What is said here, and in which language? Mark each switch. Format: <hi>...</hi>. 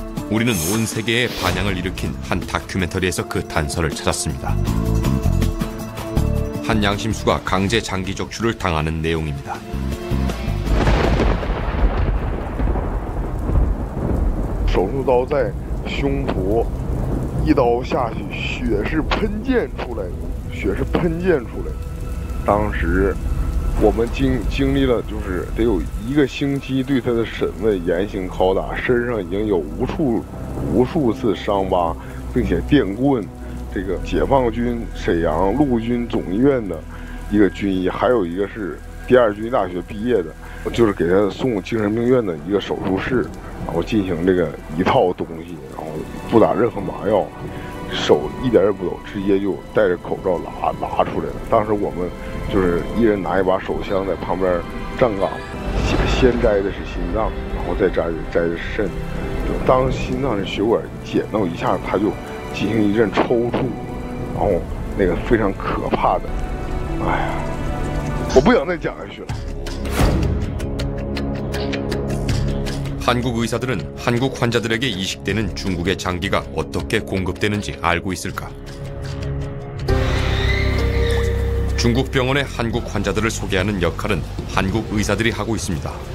<ko>우리는 온 세계에 반향을 일으킨 한 다큐멘터리에서 그 단서를 찾았습니다. 한 양심수가 강제 장기 적출을 당하는 내용입니다.</ko> <zh>手术刀在胸脯，一刀下去，血是喷溅出来的，血是喷溅出来的。当时我们经历了，就是得有1个星期对他的审问、严刑拷打，身上已经有无数次伤疤，并且电棍。这个解放军沈阳陆军总医院的一个军医，还有一个是第2军医大学毕业的，就是给他送精神病院的一个手术室，然后进行这个一套东西，然后不打任何麻药，手一点也不抖，直接就戴着口罩拿出来了。当时我们就是一人拿一把手枪在旁边站岗，先摘的是心脏，然后再摘的是肾。当心脏的血管剪到一下，他就进行一阵抽搐，然后那个非常可怕的，哎呀，我不想再讲下去了。</zh> <ko>한국 의사들은 한국 환자들에게 이식되는 중국의 장기가 어떻게 공급되는지 알고 있을까? 중국 병원의 한국 환자들을 소개하는 역할은 한국 의사들이 하고 있습니다.</ko>